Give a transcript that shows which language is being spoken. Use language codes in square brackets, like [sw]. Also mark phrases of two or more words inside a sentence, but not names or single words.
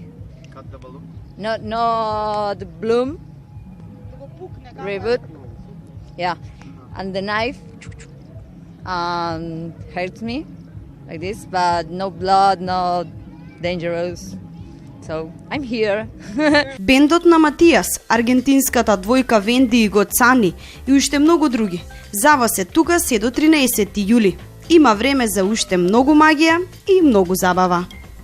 [en] Cut the balloon. Not the bloom. Reboot. Yeah, and the knife hurts me like this, but no blood, no dangerous. So I'm here. [mk] Бендот на Матијас, аргентинската двојка Венди и Коцани и уште многу други. За вас е тука се до 13 јули. Има време за уште многу магија и многу забава.